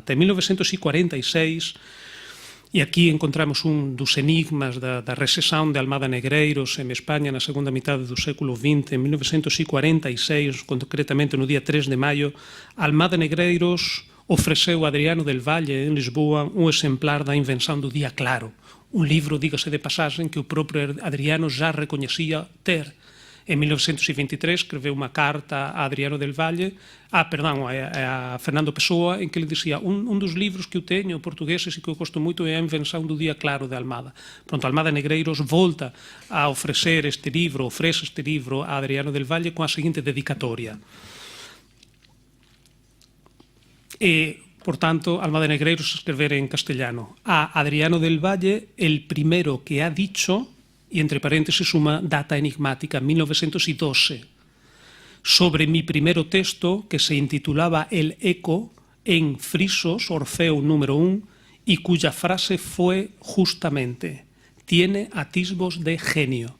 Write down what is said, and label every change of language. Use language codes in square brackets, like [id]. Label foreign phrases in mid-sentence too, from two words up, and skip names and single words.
[gl] En 1946, e aquí encontramos un dos enigmas da recesión de Almada Negreiros en España na segunda mitade do século XX, en 1946, concretamente no día 3 de maio, Almada Negreiros ofreceu a Adriano del Valle en Lisboa un exemplar da Invención do Día Claro, un libro, dígase de pasaxen, que o propio Adriano já recoñecía ter. En 1923 escreveu unha carta a Adriano del Valle, a Fernando Pessoa, en que ele dicía un dos libros que eu teño portugueses e que eu gosto moito é a Invención do Día Claro de Almada. Pronto, Almada Negreiros volta a ofrece este libro a Adriano del Valle con a seguinte dedicatoria. Por tanto, Almada Negreiros escribir en castellano. [es] A Adriano del Valle, el primero que ha dicho, y entre paréntesis una data enigmática, 1912, sobre mi primero texto que se intitulaba El Eco, en frisos, Orfeo número 1, y cuya frase fue justamente: tiene atisbos de genio.